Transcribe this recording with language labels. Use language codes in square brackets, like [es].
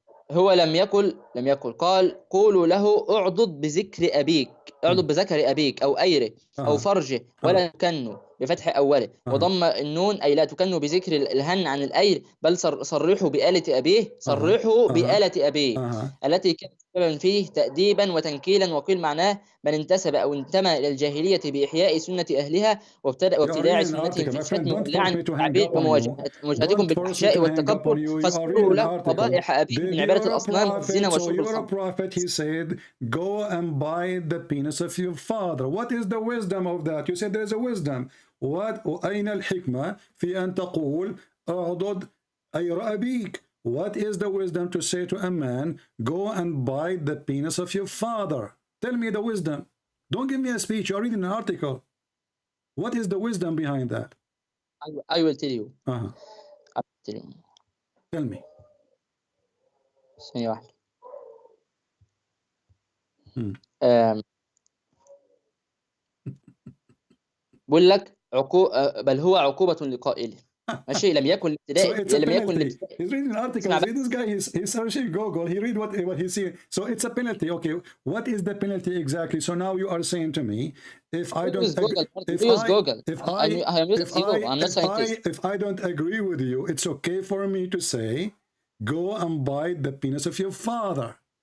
[ar] هو لم يقل قال قولوا له اعضد بذكر أبيك، اعضد بذكر أبيك أو أيره أو فرجه ولا تكنوا بفتح أوله وضم النون أي لا تكنوا بذكر الهن عن الأير بل صرحوا بآلة أبيه بآلة أبيه التي كانت سببا فيه تأديبا وتنكيلا. وقيل معناه من انتسب أو انتمى إلى الجاهلية بإحياء سنة أهلها وابتداع سنتهم في الشتم واللعن والتعبير ومواجهتكم بالفحشاء والتكبر فاذكروا له قبائح أبيه من عبادة الأصنام والزنا وشرب الخمر. [en] Prophet, he said, go and bite the penis of your father. What is the wisdom of that? You said there's a wisdom. [ar] أين الحكمة في أن تقول أعضد أير أبيك? [en] What is the wisdom to say to a man, go and bite the penis of your father? Tell me the wisdom. Don't give me a speech. You're reading an article. What is the wisdom behind that? I will tell you. I will tell you. Tell me. [ar] ثانية واحدة. بقول لك بل هو عقوبة لقائله. ماشي لم يكن الابتداء لم يكن الابتداء. [en] He's reading an article. This guy he's searching Google. He read what he's seeing. So it's a penalty. Okay, what is the penalty exactly? So now you are saying to me, if I don't if I don't agree with you, it's okay for me to say, go and bite the penis of your father.